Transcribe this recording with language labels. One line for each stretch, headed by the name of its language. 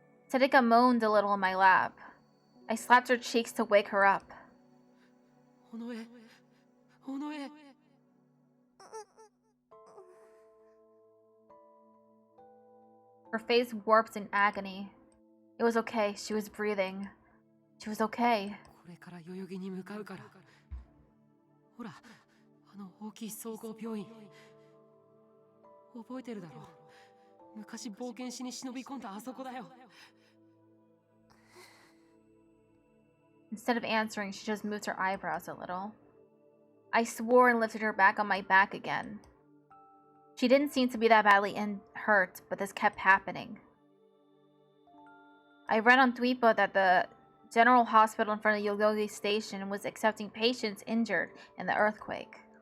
English: Sarika moaned a little in my lap. I slapped her cheeks to wake her up. Onoe. Her face warped in agony. It was okay. She was breathing. She was okay.
Japanese: これから代々木に向かうから。ほら、あの大きい総合病院。覚えてるだろう。昔冒険しに忍び込んだあそこだよ。
English: Instead of answering, she just moved her eyebrows a little. I swore and lifted her back on my back again. She didn't seem to be that badly hurt, but this kept happening. I read on Twipo that the general hospital in front of Yoyogi Station was accepting patients injured in the earthquake.